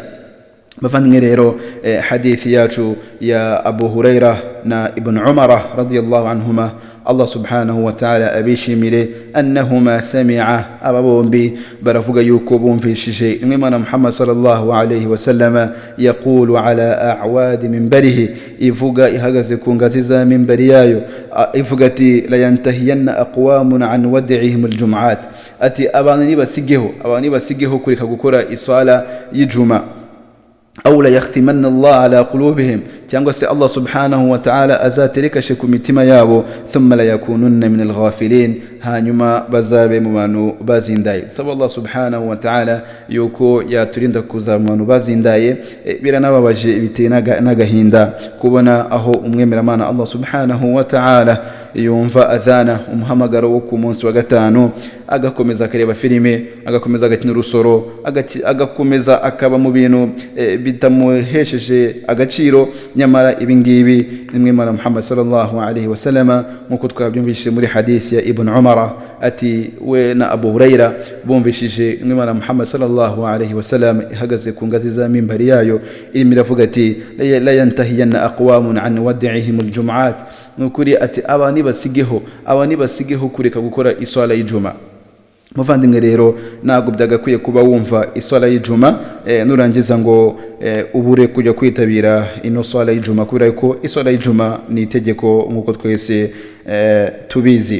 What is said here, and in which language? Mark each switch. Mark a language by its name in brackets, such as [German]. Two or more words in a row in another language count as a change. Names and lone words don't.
[Kinyarwanda] Bavandimwe rero hadithi yacu ya Abu Huraira na Ibn Umar [Arabic] رضي الله عنهما, الله سبحانه وتعالى abishimire أنهما سمعا, [Kinyarwanda] aba bombi baravuga yuko bumvishije Imana Muhammad [Arabic] صلى الله عليه وسلم يقول على أعواد منبره, [Kinyarwanda] ivuga ihagaze ku ngazi za minbari yayo, ivuga ati [Arabic] لينتهين أقوام عن ودعهم الجمعات, [Kinyarwanda] ati abantu nibasigeho kureka gukora iswala y'ijuma, [Arabic] أو ليختمن الله على قلوبهم, [Kinyarwanda] cyangwa se [Arabic] الله سبحانه وتعالى [Kinyarwanda] azaterekashe ku mitima yabo, [Arabic] ثم ليكونن من الغافلين, [Kinyarwanda] hanyuma bazabe mu bantu bazindaye. Saba [Arabic] الله سبحانه وتعالى [Kinyarwanda] yuko yaturinda kuza mu bantu bazindaye. Biranababaje biteye n'agahinda kubona aho umwemeramana [Arabic] الله سبحانه وتعالى [Kinyarwanda] yumva adhana umuhamagaro wo ku munsi wa gatanu, agakomeza akareba filime, agakomeza agakina urusoro, agakomeza akaba mu bintu bitamuhesheje agaciro. Nyamara ibingibi nimwe Imana Muhammad [Arabic] صلى الله عليه وسلم [Kinyarwanda] nkuko twabyumvishije muri hadith ya Ibn Umar, ati we na Abu Huraira bumvishije Imana Muhammad [Arabic] صلى الله عليه وسلم [Kinyarwanda] ihagaze ku ngazi za minbari yayo irimo iravuga ati [Arabic] لينتهين أقوام عن ودعهم الجمعات, [Kinyarwanda] nukuri ati abani basigeho kureka gukora iswala y'ijuma. Muvandimwe rero ntabwo byagakwiye kuba wumva iswala y'ijuma nurangiza ngo ubure kujya kwitabira ino swala y'ijuma, kubera ko iswala y'ijuma ni itegeko nkuko twese tubizi.